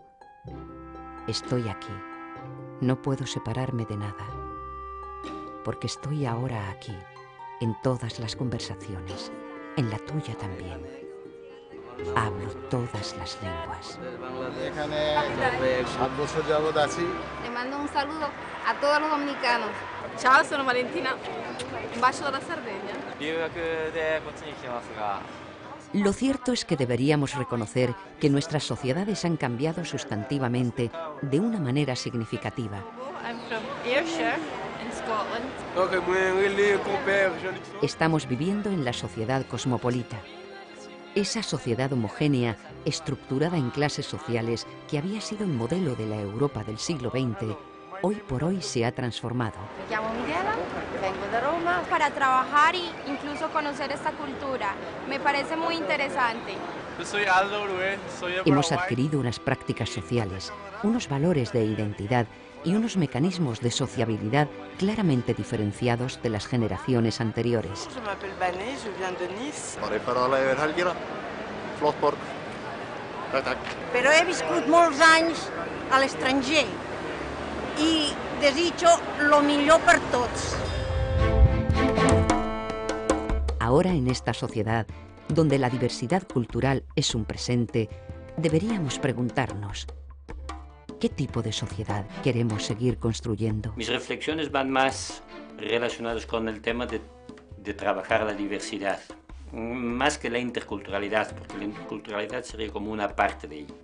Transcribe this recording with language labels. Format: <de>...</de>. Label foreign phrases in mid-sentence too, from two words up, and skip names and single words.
<es>Estoy aquí, no puedo separarme de nada, porque estoy ahora aquí, en todas las conversaciones, en la tuya también. Hablo todas las lenguas. Le mando un saludo a todos los dominicanos.</es> <it>Ciao, sono Valentina. Un bacio dalla Sardegna.</it> <es>Lo cierto es que deberíamos reconocer que nuestras sociedades han cambiado sustantivamente de una manera significativa.</es> <en>I'm from Ayrshire, in Scotland.</en> <es>Estamos viviendo en la sociedad cosmopolita. Esa sociedad homogénea, estructurada en clases sociales que había sido el modelo de la Europa del siglo XX, hoy por hoy se ha transformado. Me llamo Miguela, vengo de Roma para trabajar e incluso conocer esta cultura. Me parece muy interesante. Yo soy Aldo Urué, soy de Hemos Paraguay. adquirido unas prácticas sociales, unos valores de identidad y unos mecanismos de sociabilidad claramente diferenciados de las generaciones anteriores.</es> <fr>Je m'appelle Bané, je viens de Nice.</fr> <ca>Però he viscut molts anys a l'estranger i desitjo lo millor per tots.</ca> <es>Ahora en esta sociedad, donde la diversidad cultural es un presente, deberíamos preguntarnos, ¿qué tipo de sociedad queremos seguir construyendo? Mis reflexiones van más relacionadas con el tema de trabajar la diversidad, más que la interculturalidad, porque la interculturalidad sería como una parte de ello.</es>